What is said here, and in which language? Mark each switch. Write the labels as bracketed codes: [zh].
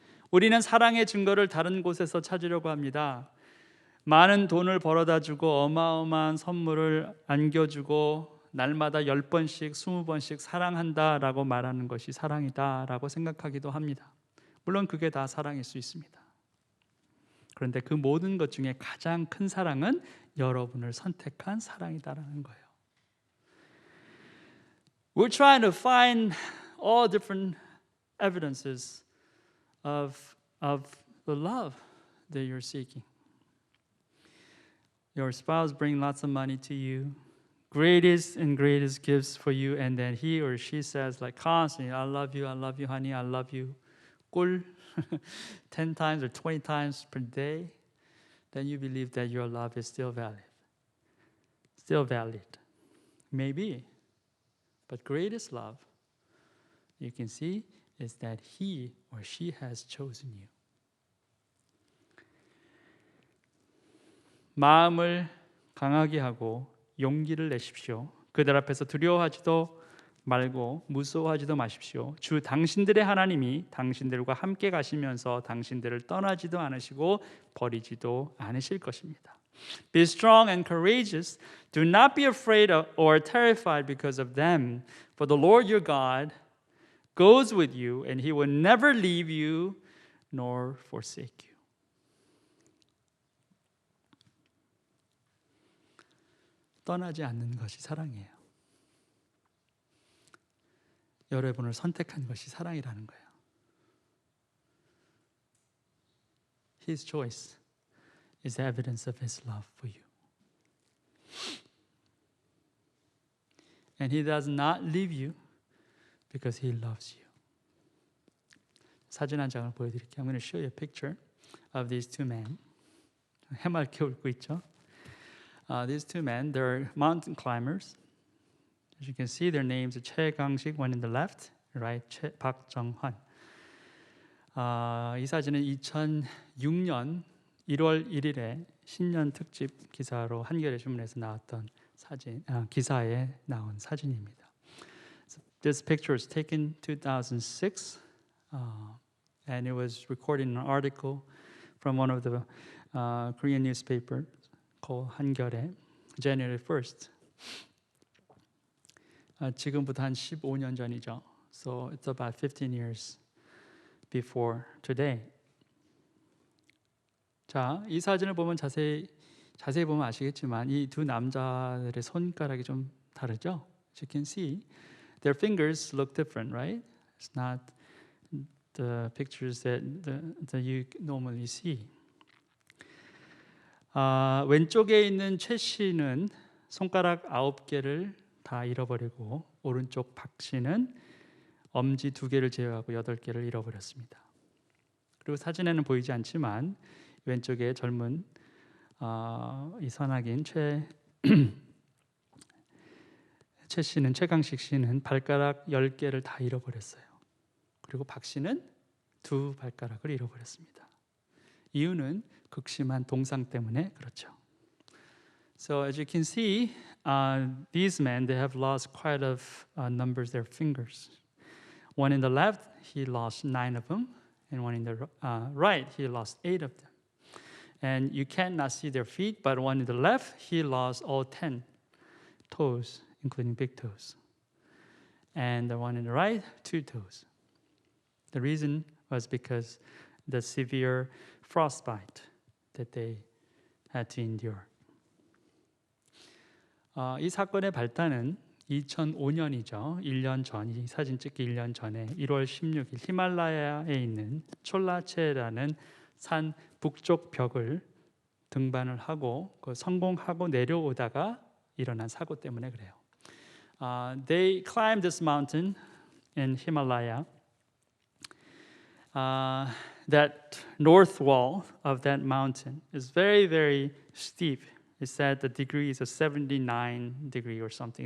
[ko] 우리는 사랑의 증거를 다른 곳에서 찾으려고 합니다. 많은 돈을 벌어다 주고 어마어마한 선물을 안겨주고 날마다 10번씩 20번씩 사랑한다라고 말하는 것이 사랑이다라고 생각하기도 합니다. 물론 그게 다 사랑일 수 있습니다. 그런데 그 모든 것 중에 가장 큰 사랑은 여러분을 선택한 사랑이다라는 거예요. [en] We're trying to find all different evidences of the love that you're seeking. Your spouse brings lots of money to you, greatest gifts for you, and then he or she says like constantly, I love you, honey, I love you. 꿀 10 times or 20 times per day. Then you believe that your love is still valid. Still valid. Maybe. But greatest love, you can see, is that he or she has chosen you. [ko] 마음을 강하게 하고 용기를 내십시오. 그들 앞에서 두려워하지도 말고 무서워하지도 마십시오. 주 당신들의 하나님이 당신들과 함께 가시면서 당신들을 떠나지도 않으시고 버리지도 않으실 것입니다. [en] Be strong and courageous. Do not be afraid or terrified because of them. For the Lord your God goes with you, and He will never leave you nor forsake you. [ko] 떠나지 않는 것이 사랑이에요. 여러분을 선택한 것이 사랑이라는 거예요. [en] His choice is evidence of His love for you. And He does not leave you because He loves you. [ko] 사진 한 장을 보여드릴게요. [en] I'm going to show you a picture of these two men. [ko] 해맑게 웃고 있죠. [en] These two men, they're mountain climbers. As you can see, their names are 최강식, one in the left, right, 박정환. [ko] 이 사진은 2006년 1월 1일에 신년 특집 기사로 한겨레 신문에서 나왔던 사진, 기사에 나온 사진입니다. [en] So this picture was taken 2006, and it was recorded in an article from one of the Korean newspapers called 한겨레, January 1st. [ko] 지금부터 한 15년 전이죠. [en] So it's about 15 years before today. [ko] 자, 이 사진을 보면 자세히 보면 아시겠지만 이 두 남자들의 손가락이 좀 다르죠. [en] As you can see, their fingers look different, right? It's not the pictures that you normally see. [ko] 왼쪽에 있는 최 씨는 손가락 9개를 다 잃어버리고 오른쪽 박 씨는 엄지 2개를 제외하고 8개를 잃어버렸습니다. 그리고 사진에는 보이지 않지만 왼쪽에 젊은 이 선악인 최 씨는 최강식 씨는 발가락 10개를 다 잃어버렸어요. 그리고 박 씨는 2 발가락을 잃어버렸습니다. 이유는 극심한 동상 때문에 그렇죠. [en] So as you can see, these men, they have lost quite a numbers of their fingers. One in the left, he lost 9 of them, and one in the right, he lost 8 of them. And you cannot see their feet, but one in the left, he lost all 10 toes, including big toes. And the one in the right, 2 toes. The reason was because the severe frostbite that they had to endure. [ko] 이 사건의 발단은 2005년이죠. 1년 전, 이 사진 찍기 1년 전에 1월 16일 히말라야에 있는 촐라체라는 산 북쪽 벽을 등반을 하고 성공하고 내려오다가 일어난 사고 때문에 그래요. [en] They climbed this mountain in Himalaya. That north wall of that mountain is very, very steep. It said the degree is a 79 degree or something.